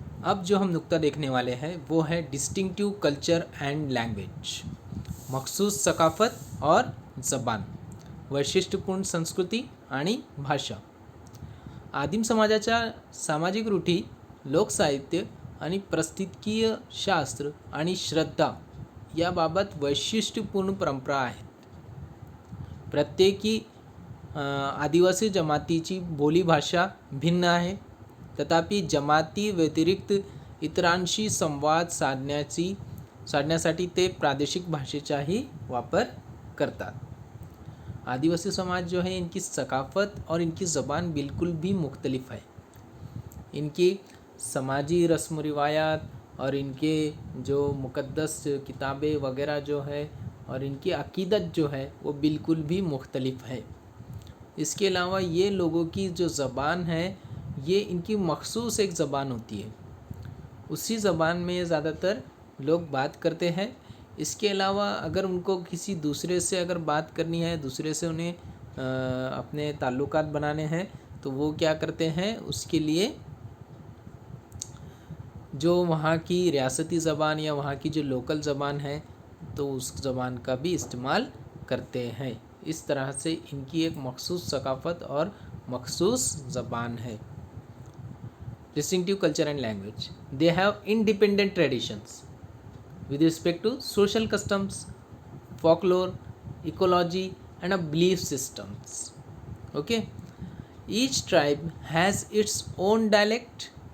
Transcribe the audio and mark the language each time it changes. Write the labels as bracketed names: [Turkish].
[Hindi] अब जो हम नुक्ता देखने वाले हैं वो है डिस्टिंक्टिव कल्चर एंड लैंग्वेज, मखसूस सकाफत और जबान, [Marathi] वैशिष्ट्यपूर्ण संस्कृती आणि भाषा. आदिम समाजाच्या सामाजिक रूढी, लोकसाहित्य आणि पारिस्थितिकीय शास्त्र आणि श्रद्धा याबाबत वैशिष्ट्यपूर्ण परंपरा आहेत. प्रत्येकी आदिवासी जमातीची बोलीभाषा भिन्न आहे, तथापि जमाती व्यतिरिक्त इतरांशी संवाद साधण्यासाठी ते प्रादेशिक भाषेचाही वापर करतात. [Hindi] आदिवासी समाज जो है इनकी सकाफ़त और इनकी ज़बान बिल्कुल भी मुख्तलिफ है. इनकी समाजी रस्म रिवायात और इनके जो मुक़द्दस किताबें वगैरह जो है और इनकी अक़ीदत जो है वो बिल्कुल भी मुख्तलिफ है. इसके अलावा ये लोगों की जो ज़बान है ये इनकी मखसूस एक ज़बान होती है, उसी ज़बान में ज़्यादातर लोग बात करते हैं. इसके अलावा अगर उनको किसी दूसरे से अगर बात करनी है, दूसरे से उन्हें अपने ताल्लुकात बनाने हैं, तो वो क्या करते हैं, उसके लिए जो वहाँ की रियासती ज़बान या वहाँ की जो लोकल ज़बान है तो उस ज़बान का भी इस्तेमाल करते हैं. इस तरह से इनकी एक मखसूस सकाफ़त और मखसूस ज़बान है. [English] Distinctive culture and language, they have independent traditions with respect to social customs, folklore, ecology and a belief systems. Okay, each tribe has its own dialect.